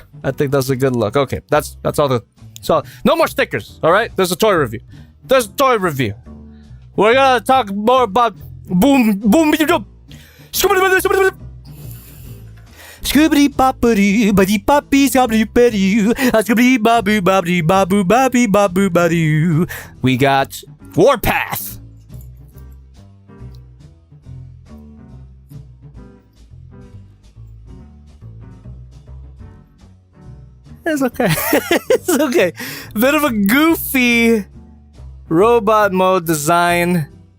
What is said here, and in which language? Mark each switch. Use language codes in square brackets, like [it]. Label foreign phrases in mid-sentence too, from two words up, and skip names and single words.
[en] I think that's a good look. Okay, that's all the. So no more stickers. All right, there's a toy review. We're gonna talk more about boom. Scoobity boppity buddy poppy scoobity bedoo scoobity babu babu babu babu babu badoo. We got Warpath. It's okay. It's okay. Bit of a goofy robot mode design.